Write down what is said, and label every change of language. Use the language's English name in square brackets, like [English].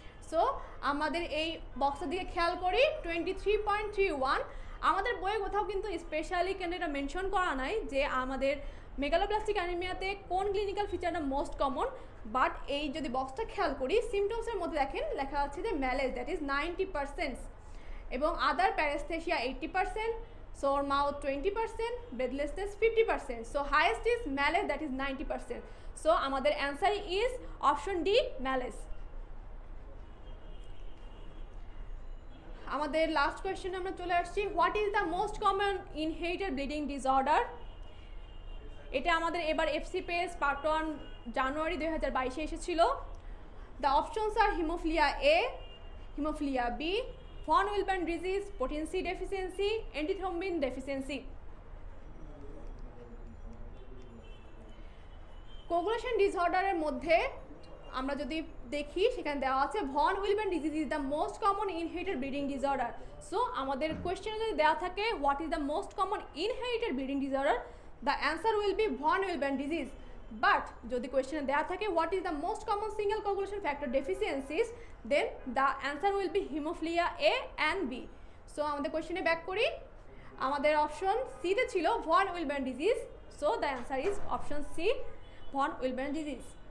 [Bangla] So আমাদের এই বক্সের দিকে খেয়াল করি 23.31, আমাদের বইয়ে কোথাও কিন্তু স্পেশালি কেন এটা মেনশন করা নাই যে আমাদের মেগালোব্লাস্টিক অ্যানিমিয়াতে কোন ক্লিনিক্যাল ফিচারটা মোস্ট কমন, বাট এই যদি বক্সটা খেয়াল করি সিমটমসের মধ্যে দেখেন লেখা আছে যে ম্যালেজ, দ্যাট ইজ 90%, এবং আদার প্যারাস্থেসিয়া 80%, [English] sore mouth 20%, breathlessness 50%. So highest is malaise, that is 90%. So আমাদের answer is option D, malaise. [Bangla] আমাদের লাস্ট কোয়েশ্চেন আমরা চলে আসছি, [English] What is the most common inherited bleeding disorder. [Bangla] এটা আমাদের এবার FCPS পার্ট 1 জানুয়ারি 2022 এসেছিল। [English] The options are haemophilia A, haemophilia B, von Willebrand disease, protein C deficiency, antithrombin deficiency. [Bangla] Coagulation ডিসঅর্ডারের মধ্যে আমরা যদি দেখি সেখানে দেওয়া আছে [English] von Willebrand disease is the most common inherited bleeding disorder. So [Bangla] আমাদের কোয়েশ্চেনে যদি দেওয়া থাকে [English] what is the most common inherited bleeding disorder, the answer will be von Willebrand disease. But [Bangla] যদি কোয়েশ্চেনে দেওয়া থাকে [English] What is the most common single coagulation factor deficiencies, then the answer will be haemophilia A and B. [Bangla] So আমাদের কোয়েশ্চেনে back করি, আমাদের option সিতে ছিল von Willebrand disease, [English] so the answer is option C, [Bangla] von Willebrand disease.